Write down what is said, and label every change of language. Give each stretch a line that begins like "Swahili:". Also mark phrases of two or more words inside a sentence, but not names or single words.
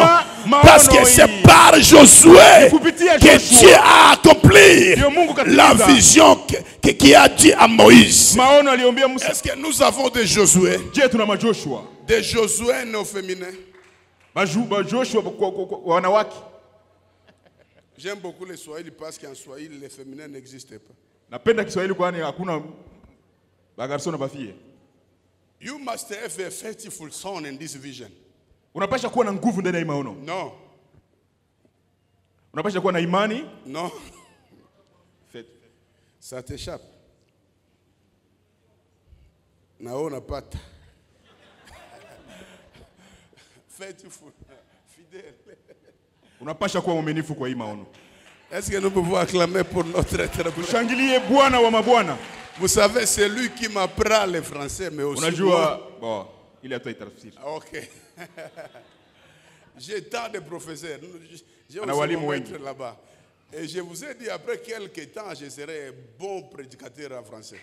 French: Parce que c'est par Josué que Dieu a accompli la vision qui a dit à Moïse. Est-ce que nous avons des Josué? Des Josué non féminins. J'aime beaucoup les Swahili parce qu'en Swahili les féminins n'existaient pas.
English: You must have a faithful son in this vision.
Swahili: Unapasha kuwa na nguvu ndani ya maono. No. Unapasha kuwa na imani.
French: No. Ça t'échappe.
Swahili: Naona pata.
French: Faithful, fidèle.
Swahili: Unapasha kuwa mwaminifu kwa hii maono.
French: Est-ce que nous pouvons acclamer pour notre être?
Swahili: Tushangilie Bwana wa mabwana.
French: Vous savez, c'est lui qui m'apprend le français, mais aussi moi. Bon, il a tout tafsiri. Ok. J'ai tant de professeurs. J'ai aussi mon maître là-bas. Et je vous ai dit, après quelques temps, je serai bon prédicateur en français.